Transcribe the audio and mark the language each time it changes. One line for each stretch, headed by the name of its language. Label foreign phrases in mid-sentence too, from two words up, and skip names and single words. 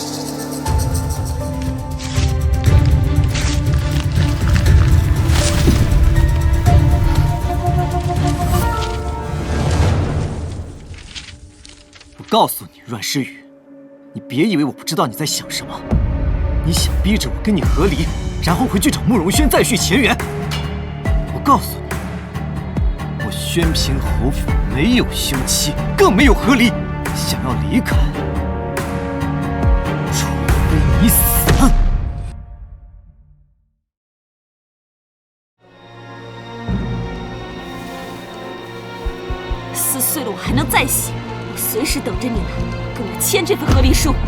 Chinese: 我告訴你，阮詩雨，你別以為我不知道你在想什麼。你想逼着我跟你和離，然後回去找慕容軒再續前緣。我告訴你，我宣平侯府沒有休妻，更沒有和離。想要離開，除非你死。撕碎了我还能再写，我随时等着你来跟我簽這份和離書。